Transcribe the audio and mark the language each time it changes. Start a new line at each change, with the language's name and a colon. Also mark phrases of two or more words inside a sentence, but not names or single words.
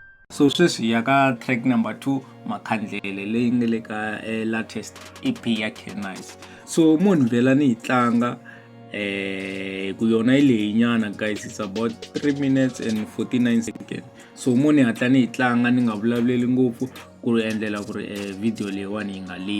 Tsonga: So sweswi ya ka track number 2 Makhandlele leyi nga le ka
English: latest EP
Tsonga: ya CANICEE. So munhu vela ni tlanga ku yona ile nyana guys,
English: it's about 3 minutes and 49 seconds.
Tsonga: So munhu hatla ni tlanga ni nga vulavuleli ngopfu ku endlela ku ri video leyiwani yi nga leyi.